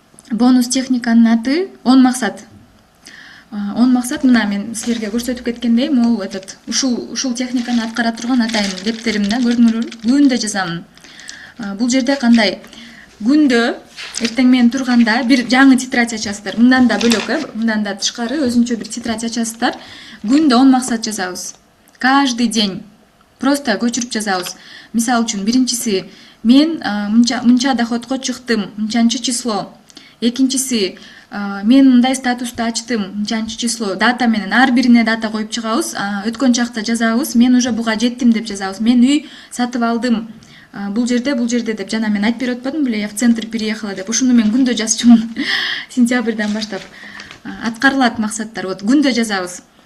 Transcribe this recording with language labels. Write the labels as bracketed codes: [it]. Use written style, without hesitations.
[ky] Бонус техниканын аты 10 максат. 10 максат мына мен силерге көрсөтүп кеткендей, могул ушул техниканы аткара турган атайын дептерим да, көрдүңөрбү? Күндө жазамын. Бул жерде кандай? Күндө эртең менен турганда бир жаңы тетрадь ачасыздар. Мындан да бөлөк, мындан да тышкары өзүнчө бир тетрадь ачасыздар. Күндө 10 максат жазабыз. [ru] Каждый день. Просто [ky] көчүрүп жазабыз. Мисалы үчүн, биринчиси мен мынча доходко чыктым, мынчанчы число. Экинчиси, мен мындай статусту ачтым, мынчанчы число. Дата менен ар бирине дата коюп чыгабыз, өткөн чакта жазабыз, мен уже буга жеттим деп жазабыз. Мен үй сатып алдым. Бул жерде деп жана мен айтып берип атпадым беле, [ru] я в центр переехала [ky] деп. Ушуну мен күндө жазчумун. Сентябрдан баштап. Аткарылат максаттар. Вот күндө жазабыз.